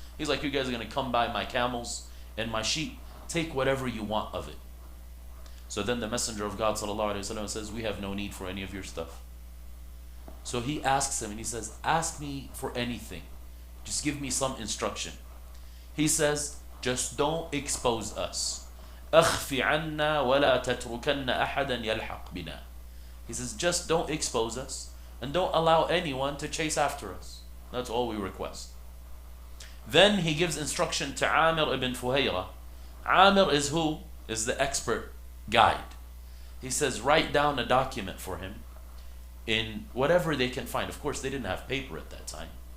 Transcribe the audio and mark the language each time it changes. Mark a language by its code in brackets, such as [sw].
[en] He's like, you guys are going to come by my camels and my sheep. Take whatever you want of it. So then the Messenger of God sallallahu alaihi wasallam says, we have no need for any of your stuff. So he asks him, and he says, ask me for anything. Just give me some instruction. He says, just don't expose us. [ar] أخف عنا ولا تتركن أحدا يلحق بنا. [en] He says, just don't expose us and don't allow anyone to chase after us. That's all we request. Then he gives instruction to Amir ibn Fuhayra. Amir is who? Is the expert guide. He says, write down a document for him in whatever they can find. Of course, they didn't have paper at that time.